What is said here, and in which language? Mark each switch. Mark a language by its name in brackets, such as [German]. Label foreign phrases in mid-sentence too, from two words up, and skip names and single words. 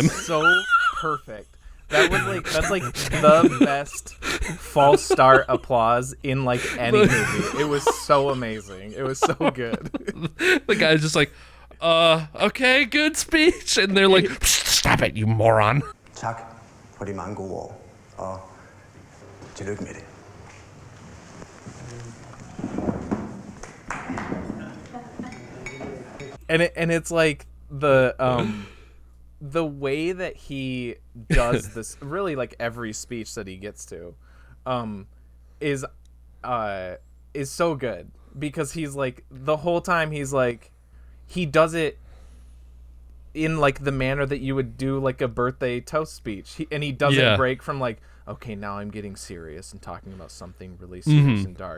[English] That was so perfect. That's like the best false start applause in like any movie. It was so amazing. It was so good. The guy's just like, okay, good speech. And they're like, stop it, you moron. [Danish] Tak for de mange gode år, og tillykke med det. [English] And it's like the way that he does this, really like every speech that he gets to, is so good, because he's like the whole time he's like, he does it in like the manner that you would do like a birthday toast speech, and he doesn't break from like, okay, now I'm getting serious and talking about something really serious and dark.